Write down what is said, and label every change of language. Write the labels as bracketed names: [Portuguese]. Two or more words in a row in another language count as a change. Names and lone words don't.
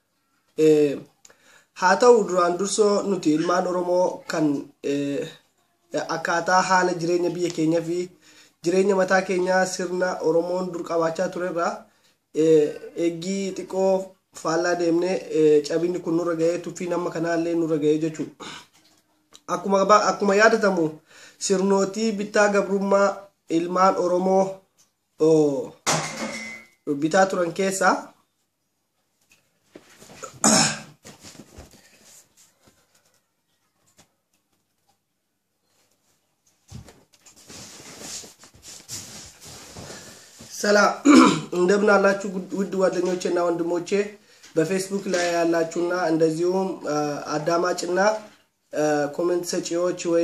[Oromo] Haa ta'u duraan dursoo nuti ilmaan Oromoo kan akkaataa haala jireenya biyya keenyaa fi jireenya mataa keenyaa sirna Oromoon dur qabaachaa turerraa eeggii xiqqoo faallaa deemnee cabinni kun nurra ga'ee tuffii nama kanaallee nurra ga'ee jechuudha. Akkuma yaadatamu sirnootii bittaa gabrummaa ilmaan Oromoo bitaa turan keessaa [Amharic] ሰላም እንደምን አላችሁ ውድ ጓደኞቼና ወንድሞቼ በፌስቡክ ላይ ያላችሁና እንደዚሁም አዳማጭና ኮሜንት ሰጪዎች ወይ